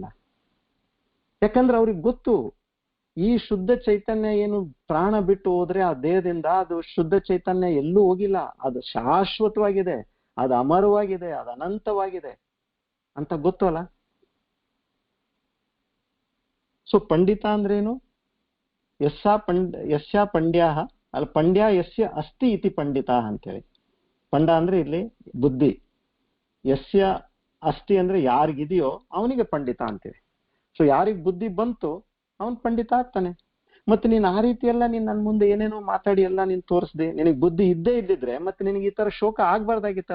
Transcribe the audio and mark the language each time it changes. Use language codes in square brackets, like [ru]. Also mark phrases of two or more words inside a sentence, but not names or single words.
[kn] ಯಾಕಂದ್ರೆ ಅವ್ರಿಗೆ ಗೊತ್ತು, ಈ ಶುದ್ಧ ಚೈತನ್ಯ ಏನು ಪ್ರಾಣ ಬಿಟ್ಟು ಹೋದ್ರೆ ಆ ದೇಹದಿಂದ ಅದು ಶುದ್ಧ ಚೈತನ್ಯ ಎಲ್ಲೂ ಹೋಗಿಲ್ಲ, ಅದು ಶಾಶ್ವತವಾಗಿದೆ, ಅದು ಅಮರವಾಗಿದೆ, ಅದು ಅನಂತವಾಗಿದೆ ಅಂತ ಗೊತ್ತು ಅಲ್ಲ. ಸೊ ಪಂಡಿತ ಅಂದ್ರೇನು, [sa] ಯಸ್ಯ ಪಂಡ್ಯ [kn] ಅಲ್ಲ, [sa] ಪಂಡ್ಯ ಯಸ್ಯ ಅಸ್ತಿ ಇತಿ ಪಂಡಿತ [kn] ಅಂತೇಳಿ. ಪಂಡ ಅಂದ್ರೆ ಇಲ್ಲಿ ಬುದ್ಧಿ, [sa] ಯಸ್ಯ ಅಸ್ಥಿ [kn] ಅಂದ್ರೆ ಯಾರಿಗಿದೆಯೋ ಅವನಿಗೆ ಪಂಡಿತ ಅಂತೀವಿ. ಸೊ ಯಾರಿಗ್ ಬುದ್ಧಿ ಬಂತು ಅವನ್ ಪಂಡಿತ ಆಗ್ತಾನೆ. ಮತ್ತೆ ನೀನ್ ಆ ರೀತಿ ಎಲ್ಲ ನೀನ್ ನನ್ ಮುಂದೆ ಏನೇನೋ ಮಾತಾಡಿ ಎಲ್ಲ ನೀನ್ ತೋರಿಸ್ದೆ, ನಿನಗ್ ಬುದ್ಧಿ ಇದ್ದೇ ಇದ್ದಿದ್ರೆ ಮತ್ತೆ ನಿನಗೆ ಈ ತರ ಶೋಕ ಆಗ್ಬಾರ್ದಾಗಿತ್ತಲ್ಲ.